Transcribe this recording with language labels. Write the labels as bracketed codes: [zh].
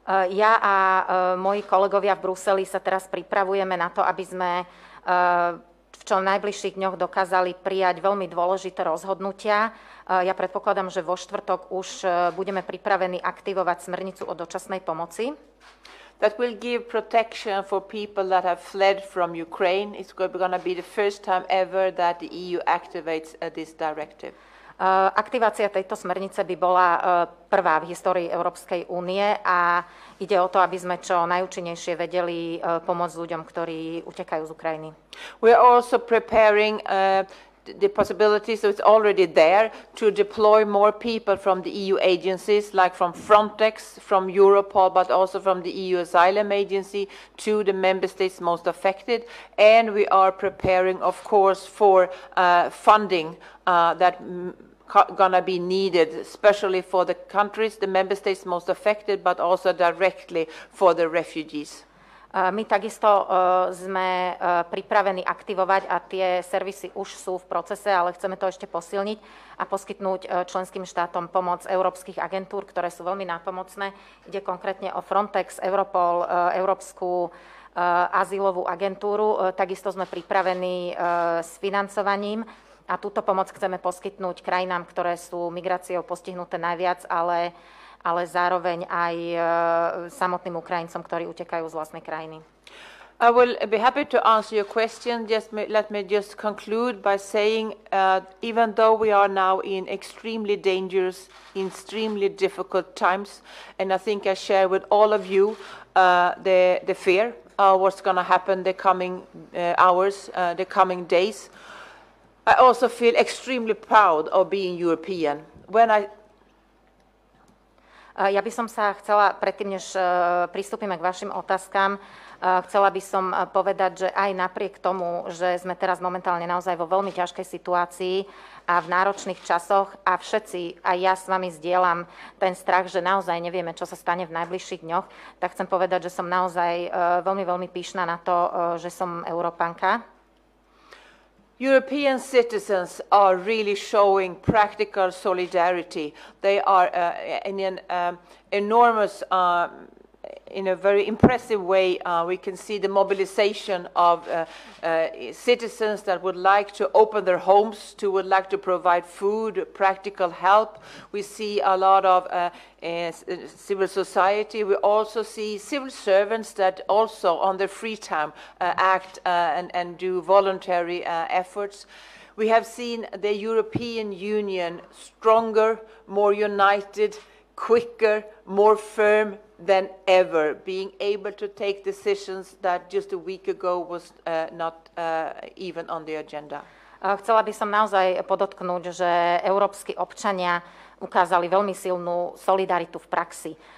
[sk] Ja a moji kolegovia v Bruseli sa teraz pripravujeme na to, aby sme v čo najbližších dňoch dokázali prijať veľmi dôležité rozhodnutia. Ja predpokladám, že vo štvrtok už budeme pripravení aktivovať smernicu o dočasnej pomoci. [en] That will give protection for people that have fled from Ukraine. It's going to be the first time ever that the EU activates this directive. [sk] Aktivácia tejto smernice by bola prvá v histórii Európskej únie a ide o to, aby sme čo najúčinnejšie vedeli pomôcť ľuďom, ktorí utekajú z Ukrajiny. [en] We are also preparing the possibility, so it's already there, to deploy more people from the EU agencies, like from Frontex, from Europol, but also from the EU Asylum Agency to the member states most affected. And we are preparing, of course, for funding that gonna be needed, especially for the countries, the member states most affected, but also directly for the refugees. [sk] My takisto sme pripravení aktivovať a tie servisy už sú v procese, ale chceme to ešte posilniť a poskytnúť členským štátom pomoc európskych agentúr, ktoré sú veľmi nápomocné. Ide konkrétne o Frontex, Europol, Európsku azylovú agentúru. Takisto sme pripravení s financovaním a túto pomoc chceme poskytnúť krajinám, ktoré sú migráciou postihnuté najviac, ale zároveň aj samotným Ukrajincom, ktorí utekajú z vlastnej krajiny. [en] I will be happy to answer your question. Let me just conclude by saying, even though we are now in extremely dangerous, extremely difficult times, and I think I share with all of you the fear of what's going to happen the coming hours, the coming days, I also feel extremely proud of being European. [sk] Ja by som sa chcela, predtým, než pristúpime k vašim otázkam, chcela by som povedať, že aj napriek tomu, že sme teraz momentálne naozaj vo veľmi ťažkej situácii a v náročných časoch a všetci, aj ja s vami zdieľam ten strach, že naozaj nevieme, čo sa stane v najbližších dňoch, tak chcem povedať, že som naozaj veľmi, veľmi pyšná na to, že som Európanka. [en] European citizens are really showing practical solidarity. They are in an enormous, in a very impressive way, we can see the mobilization of citizens that would like to open their homes, would like to provide food, practical help. We see a lot of civil society. We also see civil servants that also on their free time act and do voluntary efforts. We have seen the European Union stronger, more united, quicker, more firm than ever, being able to take decisions that just a week ago was not even on the agenda. [sk] Chcela by som naozaj podotknúť, že európski občania ukázali veľmi silnú solidaritu v praxi.